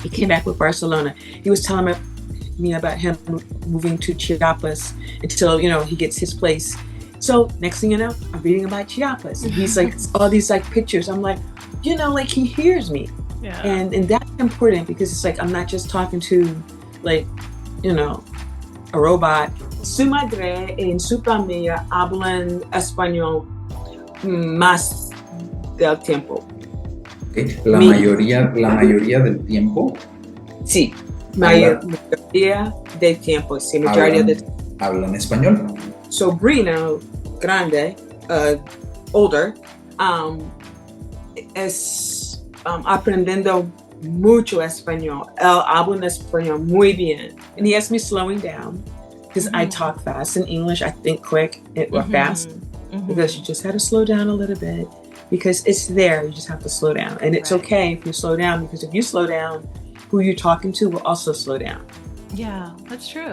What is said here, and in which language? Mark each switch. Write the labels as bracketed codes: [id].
[en] He came back with Barcelona. He was telling me about him moving to Chiapas until he gets his place. So next thing you know, I'm reading about Chiapas, and he's all these pictures. I'm he hears me. Yeah. And that's important because it's I'm not just talking to a robot. [es] Su madre and su familia hablan español más del tiempo. Okay. La mayoría del tiempo. Sí, mayoría del tiempo. Sí, mayoría del tiempo. Hablan español. Sobrino grande, older, es aprendiendo mucho español. Él habla español muy bien. [en] And he has me slowing down because I talk fast in English. I think quick or fast because you just have to slow down a little bit because it's there. You just have to slow down. And it's okay if you slow down because if you slow down, who you're talking to will also slow down. Yeah, that's true.